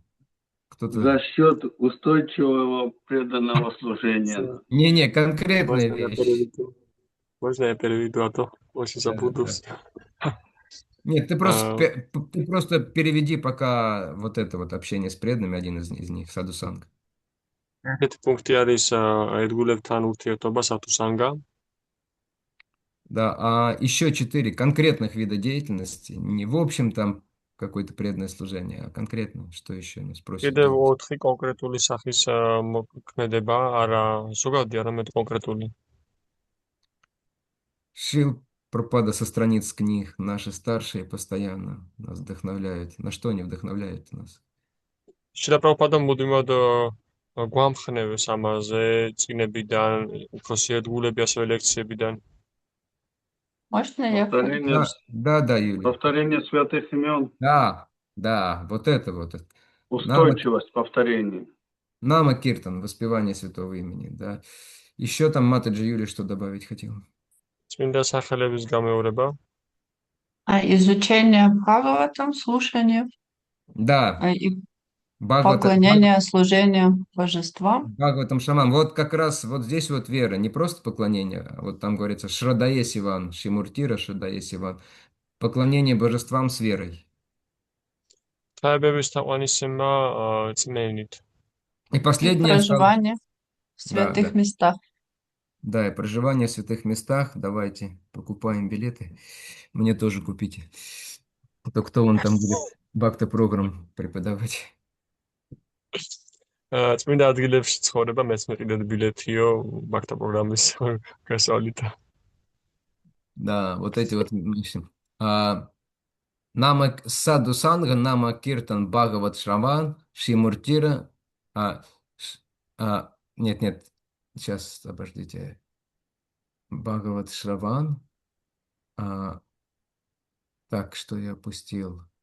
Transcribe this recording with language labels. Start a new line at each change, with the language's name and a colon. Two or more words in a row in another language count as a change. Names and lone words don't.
Russian: За счет устойчивого преданного служения. Не, конкретная вещь. Можно я переведу, а то очень запутался. Нет, ты просто переведи пока вот это вот общение с преданными, один из них, Саду Санга.
Georgian: ერთი პუნქტი არის ერთგულებთან ურთიერთობა სათუსანგა.
Russian: Да, а еще 4 конкретных вида деятельности, не в общем там какое-то преданное служение, а конкретно, что еще нас просят
Georgian: კიდევ
Russian: делать?
Georgian: 4 კონკრეტული სახის მოქმედება, არა ზოგადი, არამედ კონკრეტული.
Russian: Шрила Прабхупада со страниц книг, наши старшие постоянно нас вдохновляют. На что они вдохновляют нас?
Georgian: შრილა პრაბჰუპადამ მუდმივად გვამხნევს ამაზე წინებიდან, უფროსი ერთგულები, ასევე ლექციებიდან.
Russian: Можно я? Да, Юлия. Повторение святых имен. Да, вот это вот. Устойчивость повторения. Нама Киртан, воспевание святого имени, да. Еще там Матаджи Юлия что добавить хотел?
Georgian: წმინდა სახელების გამეორება.
Russian: Изучение Бхагаватам, слушание. Да. И поклонение, служение божествам. Бхагаватам Шаман. Вот как раз вот здесь вот вера, не просто поклонение, а вот там говорится Шрадае Сиван, Шимуртира Шрадае Сиван. Поклонение божествам с верой. И последнее. Проживание в святых местах. Да, и проживание в святых местах. Давайте покупаем билеты. Мне тоже купите. А то кто он там будет бхакта-программ преподавать.
Georgian: წმინდა ადგილებში ცხოვრება მეც მეყიდეთ ბილეთიო ბაქთა პროგრამის გასავლით.
Russian: Да, вот эти вот. Нама Саду Санга, Нама Киртан Бхагават Шраван, Шимуртира. А, нет, сейчас, обождите. Бхагават Шраван. Так, что я опустил?